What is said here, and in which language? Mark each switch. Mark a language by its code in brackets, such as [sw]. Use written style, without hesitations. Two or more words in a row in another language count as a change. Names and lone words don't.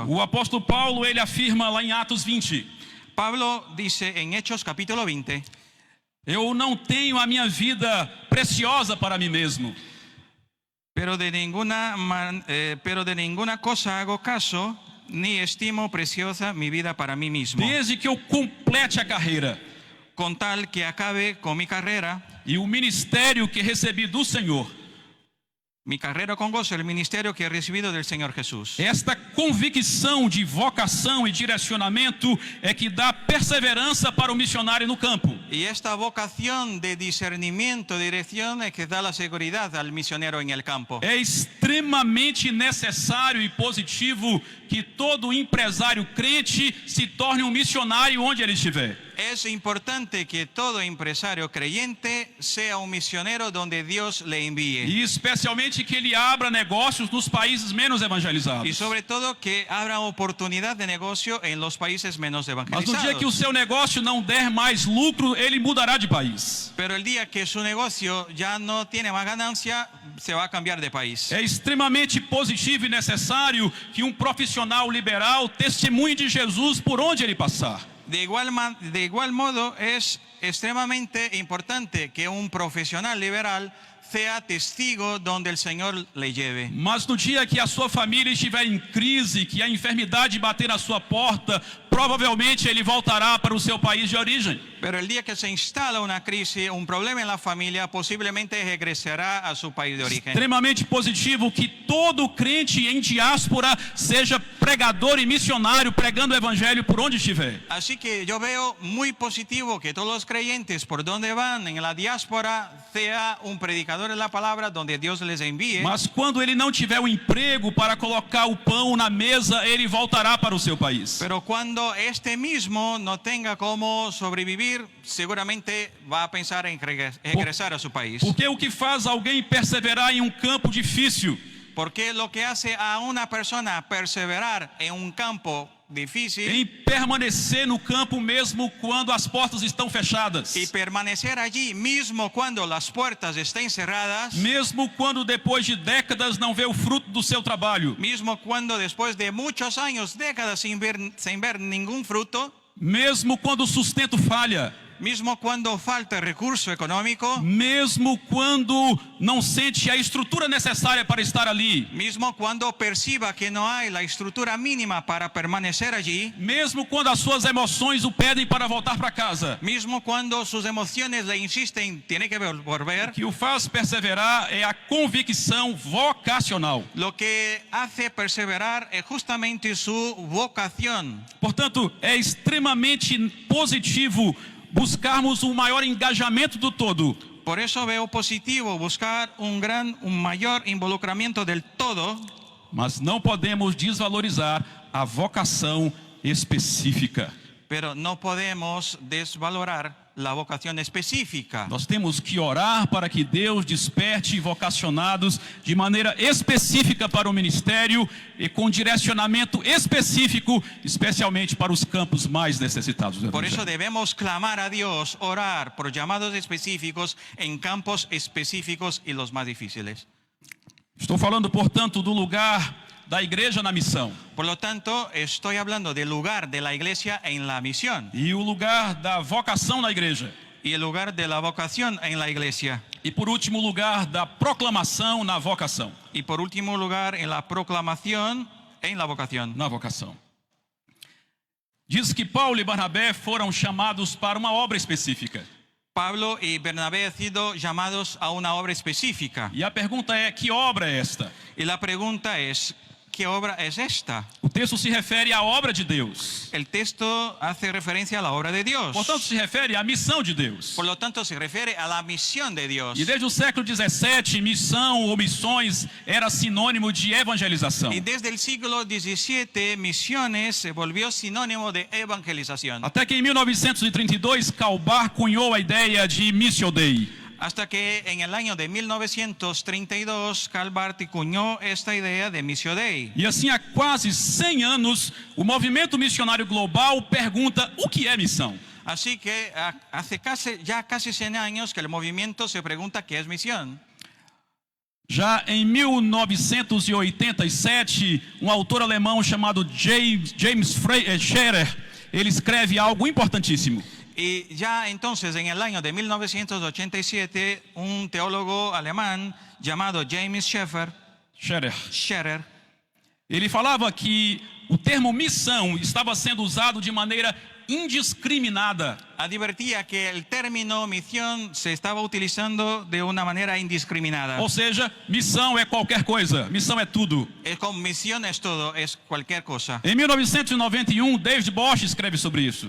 [pt] O apóstolo Paulo, ele afirma lá em Atos 20: [es] Pablo dice en Hechos capítulo 20, [pt] eu não tenho a minha vida preciosa para mim mesmo, [es] pero de ninguna cosa hago caso, ni estimo preciosa mi vida para mí mismo, [pt] desde que eu complete a carreira [es] con tal que acabe con mi carrera [pt] e o ministério que recebi do Senhor. [es] con gozo, el ministerio que he recibido del Señor Jesús. [pt] Esta convicção de vocação e direcionamento é que dá perseverança para o missionário no campo. [es] Y esta vocación de discernimiento, de dirección, es que da la seguridad al misionero en el campo. [pt] É extremamente necessário e positivo que todo empresário crente se torne um missionário onde ele estiver. [es] Es importante que todo empresario creyente sea un misionero donde Dios le envíe. [pt] E especialmente que ele abra negócios nos países menos [es] Y [pt] evangelizados. [es] sobre todo que abra oportunidad de negocio en los países menos [pt] Mas no dia que o [es] evangelizados. [pt] seu negócio não der mais lucro, ele mudará de país. [es] Pero el día que su negocio ya no tiene más ganancia, se va a cambiar de país. [pt] É extremamente positivo e necessário que um profissional liberal testemunhe de Jesus por onde ele passar. [es] De igual modo, es extremadamente importante que un profesional liberal sea testigo donde el Señor le lleve. [pt] Mas no dia que a sua família estiver em crise, que a enfermidade bater na sua porta, provavelmente ele voltará para o seu país de origem. [es] Pero el día que se instala una crisis, un problema en la familia, posiblemente regresará a su país de origen. [pt] Extremamente positivo que todo crente em diáspora seja pregador e missionário pregando o evangelho por onde estiver. [es] Así que yo veo muy positivo que todos los creyentes por donde van en la diáspora sea un predicador de la palabra donde Dios les envíe. [pt] Mas quando ele não tiver o emprego para colocar o pão na mesa, ele voltará para o seu país. [es] Pero cuando este mismo no tenga cómo sobrevivir, seguramente va a pensar en regresar a su país. [pt] Porque o que faz alguém perseverar em um campo difícil [es] Porque lo que hace a una persona perseverar en un campo difícil [pt] em permanecer no campo mesmo quando as portas estão fechadas, [es] y permanecer allí mismo cuando las puertas estén cerradas, [pt] mesmo quando depois de décadas não vê o fruto do seu trabalho, [es] mismo cuando después de muchos años, décadas sin ver ningún fruto, [pt] mesmo quando o sustento falha, [es] mismo cuando falta recurso económico, [pt] mesmo quando não sente a estrutura necessária para estar ali, [es] mismo cuando perciba que no hay la estructura mínima para permanecer allí, [pt] mesmo quando as suas emoções o pedem para voltar para casa, [es] mismo cuando sus emociones le insisten, tiene que volver, [pt] o que o faz perseverar é a convicção vocacional. [es] lo que hace perseverar es justamente su vocación. [pt] Portanto, é extremamente positivo buscarmos um maior engajamento do todo, [es] Por eso veo positivo buscar un mayor involucramiento del todo, [pt] mas não podemos desvalorizar a vocação específica. [es] pero no podemos desvalorar la vocación específica. [pt] Nós temos que orar para que Deus desperte vocacionados de maneira específica para o ministério e com direcionamento específico, especialmente para os campos mais necessitados do [es] Por eso [pt] evangelho. [es] debemos clamar a Dios, orar por llamados específicos en campos específicos y los más difíciles. [pt] Estou falando, portanto, do lugar da igreja na missão [es] Por lo tanto, estoy hablando del lugar de la iglesia en la misión [pt] e o lugar da vocação na igreja. [es] y el lugar de la vocación en la iglesia. [pt] E por último, o lugar da proclamação na vocação. [es] Y por último lugar, en la proclamación en la vocación. [pt] Na vocação. Diz que Paulo e Barnabé foram chamados para uma obra específica. [es] Pablo y Bernabé han sido llamados a una obra específica. [pt] E a pergunta é: que obra é esta? [es] Y la pregunta es, ¿qué obra es esta? [pt] O texto se refere à obra de Deus. [es] El texto hace referencia a la obra de Dios. [pt] Portanto, se refere à missão de Deus. [es] Por lo tanto, se refiere a la misión de Dios. [pt] E desde o século XVII, missão ou missões era sinônimo de evangelização. [es] Y desde el siglo XVII, misiones se volvió sinónimo de evangelización. [pt] Até que em 1932, Kalbar cunhou a ideia de [la] Missio Dei. [es] Hasta que en el año de 1932, Karl Barth acuñó esta idea de [la] Missio Dei. [pt] E assim, há quase 100 anos, o movimento missionário global pergunta: o que é missão? [es] Así que hace casi 100 años que el movimiento se pregunta qué es misión. [pt] Já em 1987, um autor alemão chamado James Scherer, ele escreve algo importantíssimo. [es] Y ya entonces, en el año de 1987, un teólogo alemán llamado James Scherer, [pt] ele falava que o termo missão estava sendo usado de maneira indiscriminada. [es] advertía que el término misión se estaba utilizando de una manera indiscriminada. [pt] Ou seja, missão é qualquer coisa, missão é tudo. [es] Es con misión es todo, es cualquier cosa. [pt] Em 1991, David Bosch escreve sobre isso.